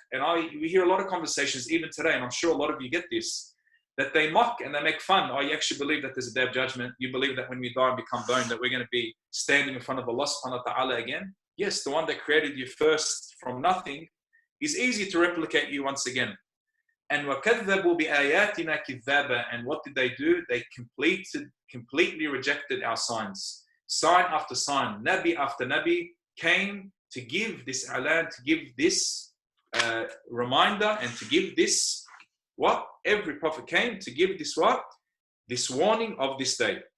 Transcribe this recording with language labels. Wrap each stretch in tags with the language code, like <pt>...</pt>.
<en>and we hear a lot of conversations even today, and I'm sure a lot of you get this, that they mock and they make fun. Oh, you actually believe that there's a day of judgment? You believe that when we die and become bone, that we're going to be standing in front of Allah subhanahu wa ta'ala again? Yes, the one that created you first from nothing is easy to replicate you once again.</en> <ar>And وَكَذَّبُوا بِآيَاتِنَا كِذَّابًا.</ar> <en>And what did they do? They completely rejected our signs. Sign after sign, Nabi after Nabi came to give this alan, to give this reminder, and to give this what? Every prophet came to give this what? This warning of this day.</en>